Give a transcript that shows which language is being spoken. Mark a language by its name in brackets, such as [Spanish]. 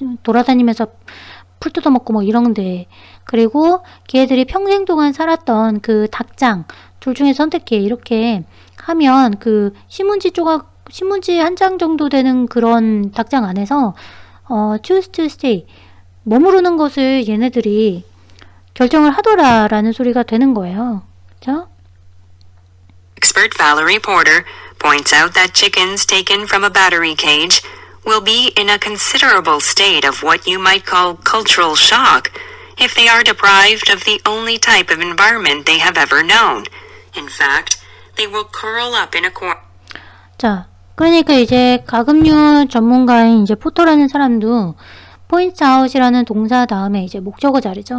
[Korean] 돌아다니면서 풀 뜯어먹고 뭐 이런데, 그리고 걔들이 평생 동안 살았던 그 닭장 둘 중에 선택해 이렇게 하면 그 신문지 한 장 정도 되는 그런 닭장 안에서 [English] choose to stay, [Korean] 머무르는 것을 얘네들이 결정을 하더라라는 소리가 되는 거예요. 그렇죠? [English] expert Valerie Porter points out that chickens taken from a battery cage will be in a considerable state of what you might call cultural shock if they are deprived of the only type of environment they have ever known. In fact, they will curl up in a corner. [Korean] 자, 그러니까 이제 가금류 전문가인 이제 포터라는 사람도 point out이라는 동사 다음에 이제 목적어 자리죠.